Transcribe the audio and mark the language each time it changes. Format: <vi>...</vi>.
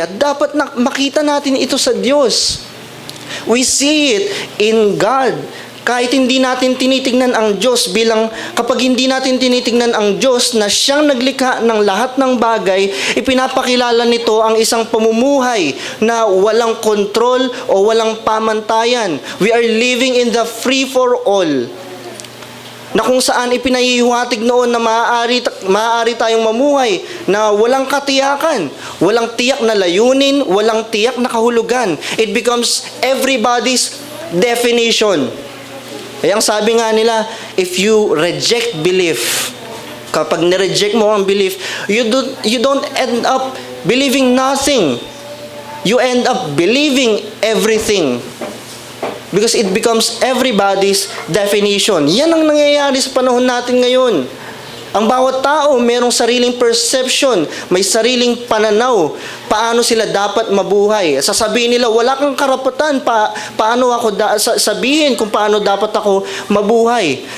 <tl>At dapat makita natin ito sa Diyos.</tl> <en>We see it in God.</en> <tl>Kahit hindi natin tinitingnan ang Diyos kapag hindi natin tinitingnan ang Diyos na siyang naglikha ng lahat ng bagay, ipinapakilala nito ang isang pamumuhay na walang kontrol o walang pamantayan.</tl> <en>We are living in the free for all.</en> <tl>Na kung saan ipinahihiwatig noon na maaari tayong mamuhay na walang katiyakan, walang tiyak na layunin, walang tiyak na kahulugan.</tl> <en>It becomes everybody's definition.</en> <tl>Kaya ang sabi nga nila,</tl> <en>if you reject belief,</en> <tl>kapag nireject mo ang belief,</tl> <en>you don't end up believing nothing. You end up believing everything. Because it becomes everybody's definition.</en> <tl>Yan ang nangyayari sa panahon natin ngayon. Ang bawat tao mayroong sariling perception, may sariling pananaw, paano sila dapat mabuhay. Sasabihin nila, wala kang karapatan, paano ako sabihin kung paano dapat ako mabuhay.</tl>